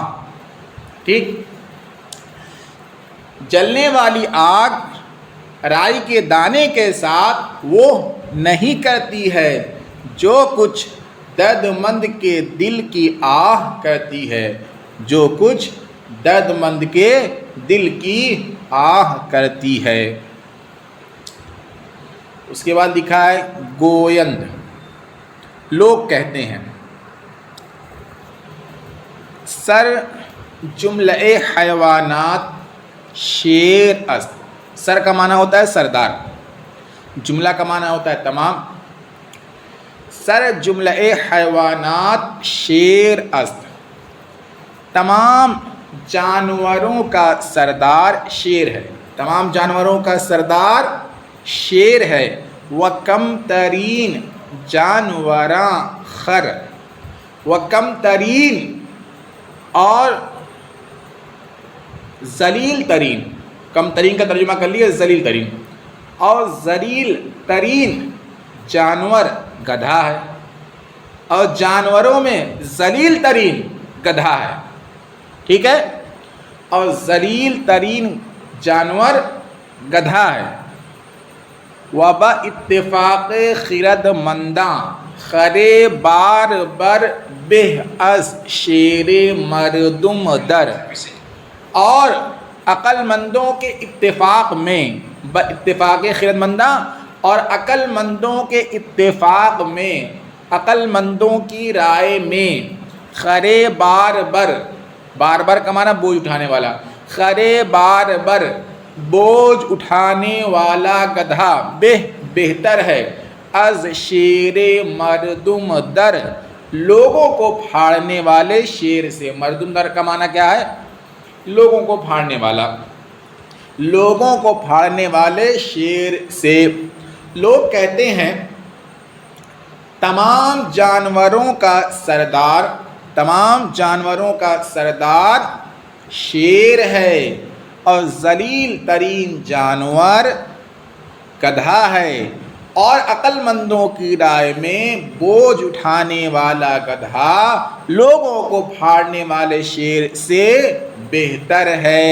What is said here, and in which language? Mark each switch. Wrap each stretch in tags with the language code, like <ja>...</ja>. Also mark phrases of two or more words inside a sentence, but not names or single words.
<ur>ٹھیک، جلنے والی آگ رائی کے دانے کے ساتھ وہ نہیں کرتی ہے جو کچھ درد مند کے دل کی آہ کرتی ہے، جو کچھ درد مند کے دل کی آہ کرتی ہے۔ اس کے بعد لکھا ہے گویند، لوگ کہتے ہیں۔</ur> <fa>سر جملہ حیوانات شیر است،</fa> <ur>سر کا معنی ہوتا ہے سردار، جملہ کا معنی ہوتا ہے تمام۔</ur> <fa>سر جملہ حیوانات شیر است،</fa> <ur>تمام جانوروں کا سردار شیر ہے، تمام جانوروں کا سردار شیر ہے۔</ur> <fa>وَکَمْ ترین جانوراں خر، وَکَمْ ترین</fa> <ur>اور ذلیل ترین،</ur> <fa>کم ترین</fa> <ur>کا ترجمہ کر لیے ذلیل ترین، اور ذلیل ترین جانور گدھا ہے، اور جانوروں میں ذلیل ترین گدھا ہے، ٹھیک ہے، اور ذلیل ترین جانور گدھا ہے۔</ur> <fa>وبا اتفاق خرد منداں خرے بار بر بہ از شیر مردم در،</fa> <ur>اور عقل مندوں کے اتفاق میں،</ur> <fa>اتفاق خرد منداں</fa> <ur>اور عقل مندوں کے اتفاق میں، عقل مندوں کی رائے میں،</ur> <fa>خرے بار بر، بار بر</fa> <ur>کا معنی بوجھ اٹھانے والا،</ur> <fa>خرے بار بر</fa> <ur>بوجھ اٹھانے والا گدھا بہتر ہے،</ur> <fa>از شیر مردم در</fa> <ur>لوگوں کو پھاڑنے والے شیر سے۔</ur> <fa>مردم در</fa> <ur>کا معنی کیا ہے؟ لوگوں کو پھاڑنے والا، لوگوں کو پھاڑنے والے شیر سے۔ لوگ کہتے ہیں تمام جانوروں کا سردار، تمام جانوروں کا سردار شیر ہے، اور ذلیل ترین جانور گدھا ہے، اور عقل مندوں کی رائے میں بوجھ اٹھانے والا گدھا لوگوں کو پھاڑنے والے شیر سے بہتر ہے۔</ur>